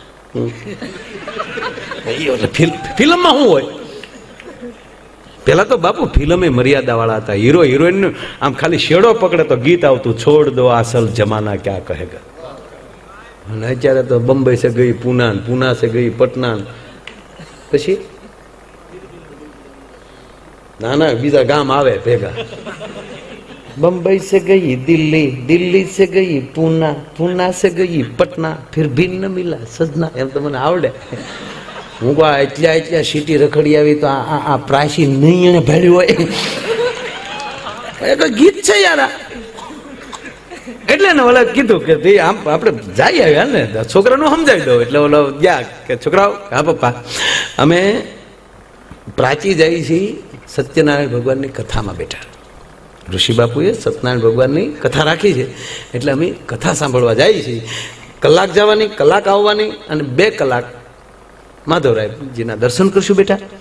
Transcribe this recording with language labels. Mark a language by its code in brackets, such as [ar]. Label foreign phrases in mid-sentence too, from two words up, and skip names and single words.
[gu] ફિલ્મમાં શું હોય પેલા તો બાપુ ફિલ્મ મર્યાદા વાળા હતા [en] hero heroine [gu] આમ ખાલી શેડો પકડે તો ગીત આવતું [hi] छोड़ दो असल ज़माना क्या कहेगा [gu] અને અત્યારે તો [hi] बंबई से गई पूना पूना से गई पटना [gu] પછી ના ના બીજા ગામ આવે ભેગા [hi] बम्बई से गई दिल्ली दिल्ली से गई पूना पूना से गई पटना फिर भी न मिला सजना [gu] એમ તો મને આવડે હું કહું એટલા સિટી રખડી આવી તો આ પ્રાચી નહીં એને ભેળ્યું હોય તો ગીત છે યાર એટલે ને ઓલા કીધું કે આમ આપણે જઈ આવ્યા ને છોકરાનું સમજાવી દો એટલે ઓલો ગયા કે છોકરાઓ હા પપ્પા અમે પ્રાચી જઈએ છીએ સત્યનારાયણ ભગવાનની કથામાં બેઠા ઋષિ બાપુએ સત્યનારાયણ ભગવાનની કથા રાખી છે એટલે અમે કથા સાંભળવા જઈએ છીએ કલાક જવાની કલાક આવવાની અને 2 કલાક માધવરાયજીના દર્શન કરશું બેટા